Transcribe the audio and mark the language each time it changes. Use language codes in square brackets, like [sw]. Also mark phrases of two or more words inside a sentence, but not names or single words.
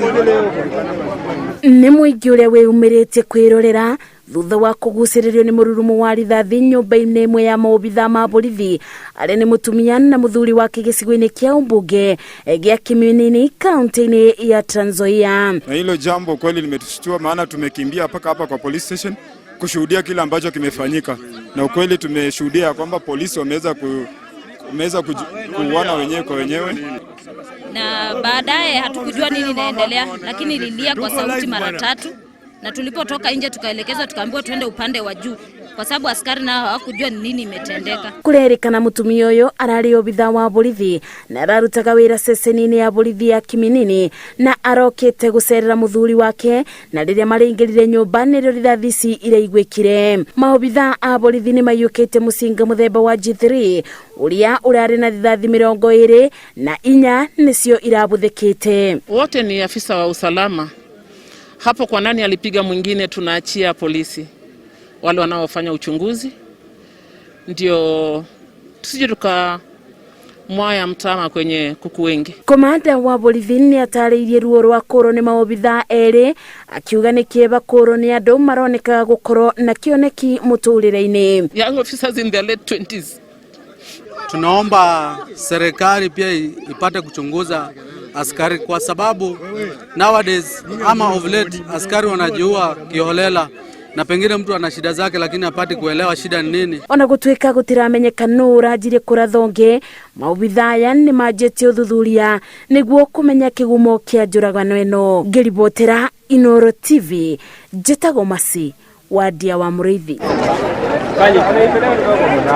[ki] Nĩ mũingĩ ũrĩa wĩyumĩrĩtie kwĩrorera thutha wa kũgucĩrĩrio nĩ mũrurumo wa rithathi nyũmba-inĩ ĩmwe ya maobithaa ma borithi arĩa nĩ mũtumia na mũthuri wake gĩcigo-inĩ kĩa ũmbunge gĩa Kiminini kaunti-inĩ ya Trans Nzoia. [sw] Na hilo jambo kweli limetushtua, maana tumekimbia mpaka hapa kwa police station kushuhudia kile ambacho kimefanyika, na ukweli tumeshuhudia kwamba polisi wameweza kuuana wenyewe kwa wenyewe, na baadaye hatukujua nini inaendelea, lakini ililia kwa sauti mara 3, na tulipotoka nje tukaelekezwa tukaambiwa tuende upande wa juu kwa sababu askari nao hawakujua nini imetendeka. [ki] Kurerikana mutumia uyo arari obithaa wa borithi na ararutaga wira ceceni-inĩ ya borithi ya Kiminini na arokite gucerera muthuri wake, na riria maringirire nyumba nirio rithathi iraigwikire. Maobithaa a borithi ni mayukite mucinga muthemba wa G3 uria urari na rithathi 24 nicio irabuthikite. [sw] Wote ni afisa wa usalama. Hapo kwa nani alipiga mwingine tunaachia polisi wale wanaofanya uchunguzi, ndio tusije tukamwaya mtama kwenye kuku wengi. [ki] Komanda wa borithi ni atarĩirie ruo rwa kũrwo nĩ maobithaa erĩ, akiuga nĩ kĩeba kũrwo nĩ andũ maroneka gũkorwo na kĩoneki mũtũrĩre-inĩ. [en] Young officers in their late 20s. [sw] Tunaomba serikali pia ipate kuchunguza askari, kwa sababu nowadays ama [en] of late [sw] askari wanajiua kiholela, na pengine mtu ana shida zake lakini hapati kuelewa shida ni nini. [ki] Ona gũtuĩka gũtiramenyeka nũ ũranjirie kũrathonge, maobithaa aya nĩ manjĩtie ũthuthuria nĩguo kũmenya kĩgumo kĩa njũragano ĩno. Ngĩribotera Inooro TV, njĩtagwo Masi wa Ndia wa Mũrĩithi.